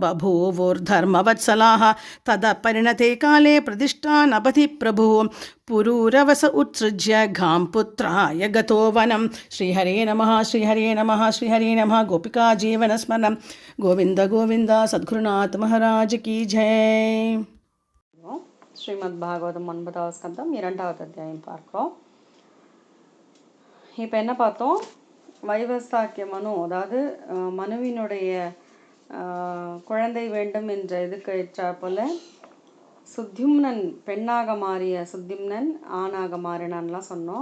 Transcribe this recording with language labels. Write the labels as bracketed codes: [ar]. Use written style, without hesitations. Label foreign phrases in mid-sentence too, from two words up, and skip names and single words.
[sa] बभूवुर्धर्मवत्सलाः तदपरिणते काले प्रतिष्ठानपति प्रभुः पुरूरवस उत्सृज्य घां पुत्राय गतो वनं श्रीहरे नमः श्रीहरे नमः श्रीहरे नमः गोपिका जीवनस्मरणं गोविंद गोविंद [hi] सद्गुरुनाथ महाराज की जय. [ta] ஸ்ரீமத் பாகவதம் 9வது ஸ்கந்தம் 2வது அத்தியாயம் பார்க்கிறோம். இப்போ என்ன பார்த்தோம்? வைவஸ்தாக்கிய மனு, அதாவது மனுவினுடைய குழந்தை வேண்டும் என்ற இதுக்கு ஏற்றாற்போல சுத்யும்னன் பெண்ணாக மாறிய சுத்யும்னன் ஆணாக மாறினான்லாம் சொன்னோம்.